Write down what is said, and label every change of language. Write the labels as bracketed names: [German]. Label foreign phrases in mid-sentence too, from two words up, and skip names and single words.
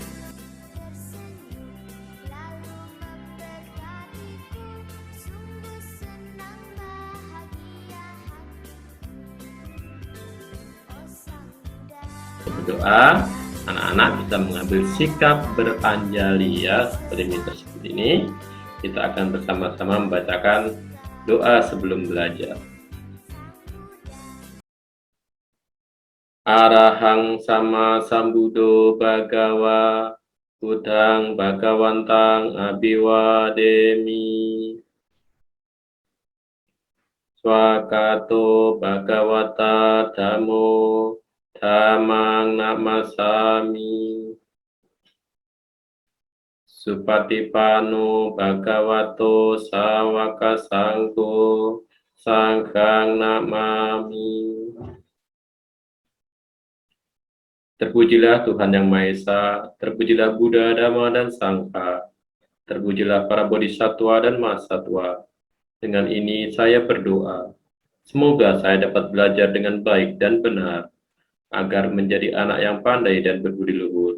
[Indonesian] Berdoa, anak-anak bisa mengambil sikap beranjali, ya, seperti ini. Kita akan bersama-sama membacakan doa sebelum belajar. [Pali] Arahang sama sambuddho bhagawa Buddhang bhagawantang abhiwademi. Swakato bhagavata dhammo Dhammang namasami. Supatipano bhagavato sawaka sangho sanghang namami. [Indonesian] Terpujilah Tuhan Yang Maha Esa, terpujilah Buddha, Dhamma, dan Sangha, terpujilah para bodhisattva dan mahasatwa. Dengan ini saya berdoa, semoga saya dapat belajar dengan baik dan benar, agar menjadi anak yang pandai dan berbudi luhur.